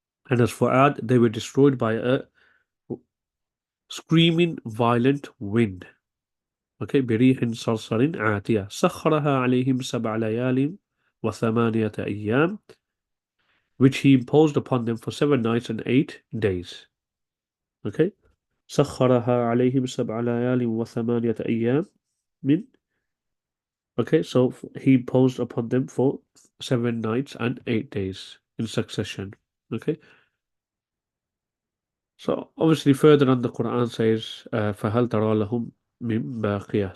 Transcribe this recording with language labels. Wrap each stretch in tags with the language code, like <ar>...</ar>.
<en>And as for Ad, they were destroyed by a screaming, violent wind. Okay,</en> <ar>بريح صرصر عاتية سخرها عليهم 7 ليال وثمانية أيام,</ar> <en>which he imposed upon them for 7 nights and 8 days.</en> <ar>Okay, سخرها عليهم 7 ليال وثمانية أيام من.</ar> <en>Okay, so he imposed upon them for 7 nights and 8 days in succession. Okay, so obviously further on the Quran says,</en> <ar>فَهَلْ تَرَى لَهُم مِّن بَاقِيَةٍ.</ar>